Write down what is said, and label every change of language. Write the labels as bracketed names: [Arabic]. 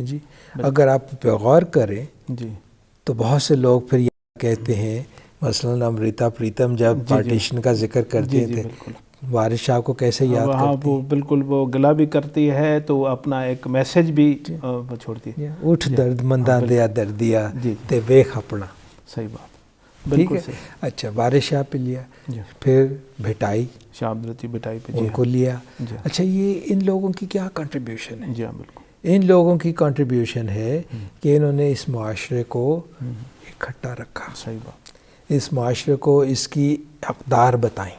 [Urdu] جی اگر آپ پہ غور کریں تو بہت سے لوگ پھر یہ کہتے ہیں مثلاً امرتا پریتم جب پارٹیشن کا ذکر کرتے تھے وارث شاہ کو کیسے یاد کرتی وہ بالکل وہ گلا بھی کرتی ہے تو اپنا ایک میسج بھی چھوڑتی ہے. [Punjabi] اٹھ درد مندہ دیا دردیا تے ویکھ اپنا. [Urdu] صحیح بات. ٹھیک ہے. اچھا وارث شاہ پہ لیا. پھر بھٹائی شاہ عبداللطیف بھٹائی پہ ان کو لیا. اچھا یہ ان لوگوں کی کیا کنٹریبیوشن ہے؟ جی ہاں بالکل. ان لوگوں کی کنٹریبیوشن ہے کہ انہوں نے اس معاشرے کو اکٹھا رکھا. صحیح بات. اس معاشرے کو اس کی اقدار بتائیں.